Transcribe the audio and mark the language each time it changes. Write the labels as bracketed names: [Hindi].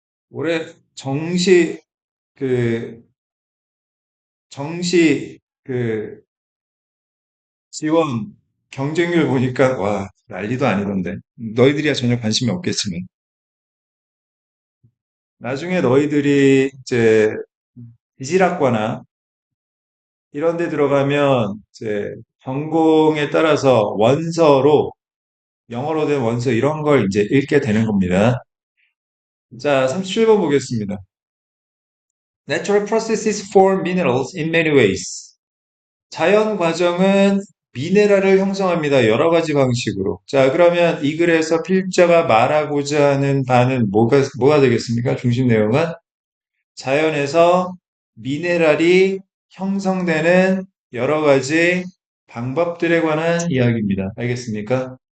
[Korean] 올해 그, 정시, 지원 경쟁률 보니까 와 난리도 아니던데 너희들이야 전혀 관심이 없겠지만 나중에 너희들이 이제 지질학과나 이런 데 들어가면 이제 전공에 따라서 원서로 영어로 된 원서 이런 걸 이제 읽게 되는 겁니다. 자, 37번 보겠습니다. [English] Natural processes form minerals in many ways. [Korean] 자연 과정은 미네랄을 형성합니다. 여러 가지 방식으로. 자, 그러면 이 글에서 필자가 말하고자 하는 바는 뭐가 되겠습니까? 중심 내용은 자연에서 미네랄이 형성되는 여러 가지 방법들에 관한 이야기입니다. 알겠습니까?